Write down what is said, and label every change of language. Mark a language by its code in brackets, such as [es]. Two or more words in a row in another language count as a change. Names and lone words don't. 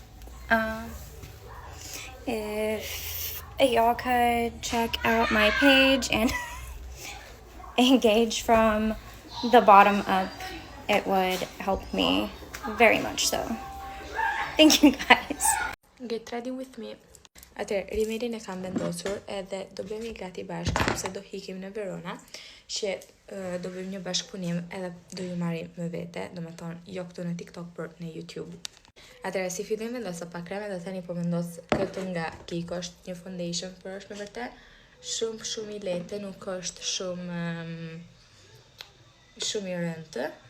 [en] If y'all could check out my page and engage from the bottom up, it would help me very much so. Thank you guys. Get ready with me. [sq] Atëherë, Rimerin e kam vendosur edhe do bëjmë një gati bashkë sepse do hikim në Verona, që do bëjmë një bashkëpunim edhe do ju marrim me vete, do me thonë jo këtu në TikTok për në YouTube. Atëherë, si fillim vendosa pak krem edhe tani po vendos këtë nga Kiko, është një foundation, por është me vërtet shumë i lehtë, nuk është shumë i rëndë.